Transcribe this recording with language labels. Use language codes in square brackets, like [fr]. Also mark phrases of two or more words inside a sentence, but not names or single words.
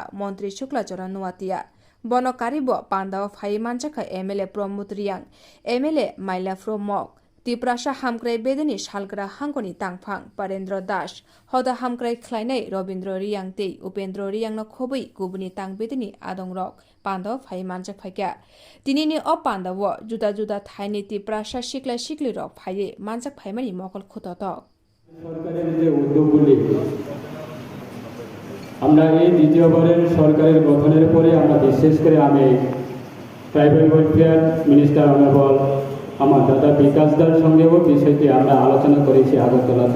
[trp] मंत्री शुक्ला चरण नोआतिया बनकारिब पांडाव फाइ मानजाका एमएलए प्रमोद रियांग एमएलए माइला फ्रोमक त्रिपुरा हामग्रे बेदेनी शालग्रा हांकोनि तांफां परेन्द्र दास हदा हामग्रे खलायनाय रवीन्द्र रियांग तै उपेन्द्र रियांग खबै गुबुनि तां बेदेनी आदंरक पांडाव फाइ मानजाक फाइका दिनैनि अ पांडाव जुदा जुदा थाइनि त्रिपुरा सिक्ला सिक्लिरक फाइये मानजाक फाइमानि मकल खुततक [bn] সরকারের যে উদ্যোগগুলি আমরা এই দ্বিতীয়বারের সরকারের গঠনের পরে আমরা বিশেষ করে আমি [en] tribal welfare minister honourable [bn] আমার দাদা বিকাশ দার সঙ্গেও বিষয়টি আমরা আলোচনা করেছি আগরতলাতে।